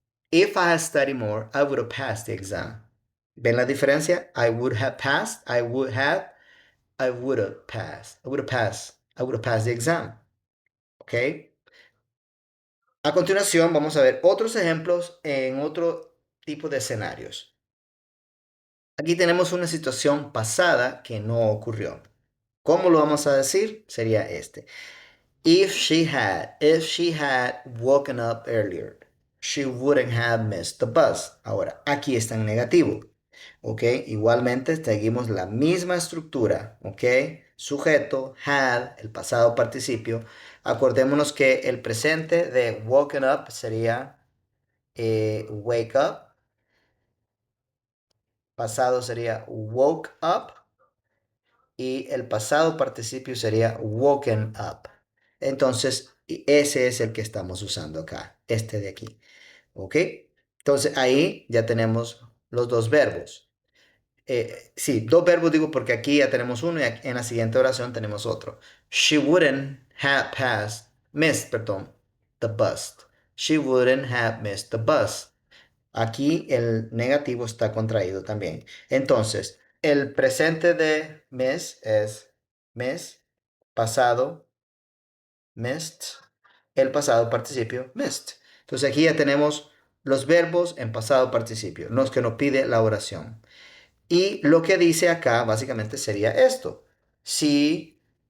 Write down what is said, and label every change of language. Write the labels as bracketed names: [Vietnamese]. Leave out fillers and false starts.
[English] If I had studied more, I would have passed the exam. [Spanish] ¿Ven la diferencia? [English] I would have passed, I would have passed, I would have passed the exam. ¿Ok? [Spanish] A continuación, vamos a ver otros ejemplos en otro tipo de escenarios. Aquí tenemos una situación pasada que no ocurrió. ¿Cómo lo vamos a decir? Sería este. [English] If she had woken up earlier, she wouldn't have missed the bus. [Spanish] Ahora, aquí está en negativo. ¿Ok? Igualmente seguimos la misma estructura. ¿Ok? Sujeto, had, el pasado participio. Acordémonos que el presente de woken up sería wake up. Pasado sería woke up. Y el pasado participio sería woken up. Entonces, ese es el que estamos usando acá, este de aquí. ¿Ok? Entonces, ahí ya tenemos los dos verbos. Sí, dos verbos digo porque aquí ya tenemos uno y en la siguiente oración tenemos otro. [English] She wouldn't have missed the bus. She wouldn't have missed the bus. [Spanish] Aquí el negativo está contraído también. Entonces, el presente de miss es miss, pasado, missed, el pasado participio, missed. Entonces aquí ya tenemos los verbos en pasado participio, los que nos pide la oración. Y lo que dice acá básicamente sería esto. Si